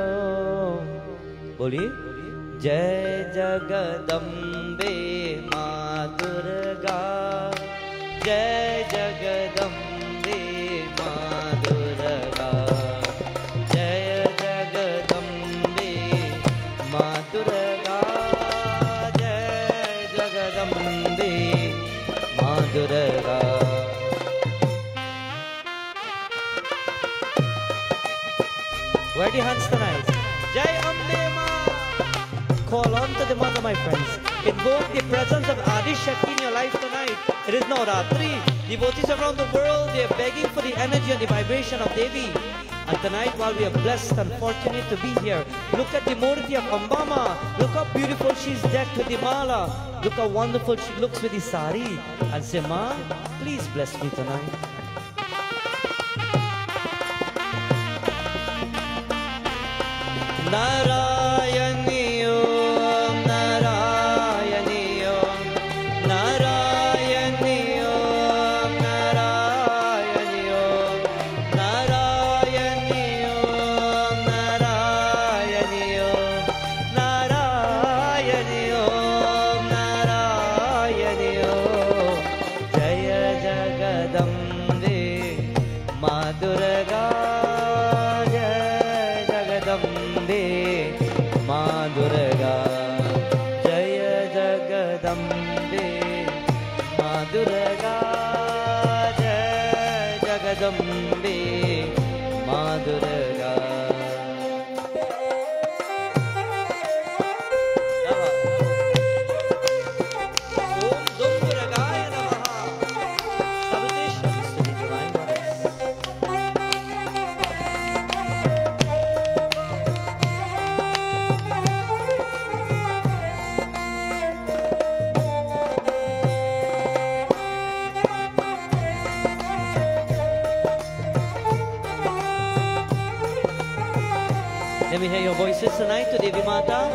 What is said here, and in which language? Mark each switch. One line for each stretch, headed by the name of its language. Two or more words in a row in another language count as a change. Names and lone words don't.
Hindi: बोली, जय जगदम्बे, माँ दुर्गा, जय जगदम्बे, माँ दुर्गा, जय जगदम्बे, माँ दुर्गा, जय जगदम्बे, माँ दुर्गा.
English: Where are the hands tonight?
Hindi: जय अम्बे माँ.
English: Call on to the Mother, my friends. Invoke the presence of Adi Shakti in your life tonight. It is now Ratri. Devotees around the world, they are begging for the energy and the vibration of Devi. And tonight, while we are blessed and fortunate to be here, look at the Murti of Ambama. Look how beautiful she's decked with the mala. Look how wonderful she looks with the sari. And say, Ma, please bless me tonight.
Sanskrit: नारायणी ॐ, नारायणी ॐ, नारायणी ॐ, नारायणी ॐ, नारायणी ॐ, नारायणी ॐ, नारायणी ॐ, नारायणी ॐ.
Hindi: जय जगदम्बे माँ दुर्गा, जय जगदम्बे माँ दुर्गा, जय जगदम्बे माँ दुर्गा, जय जगदम्बे माँ दुर्गा.
Sanskrit: ॐ दुं दुर्गायै नमः.
English: Salutations to the divine goddess. Let me hear your voices tonight to Devi Mata.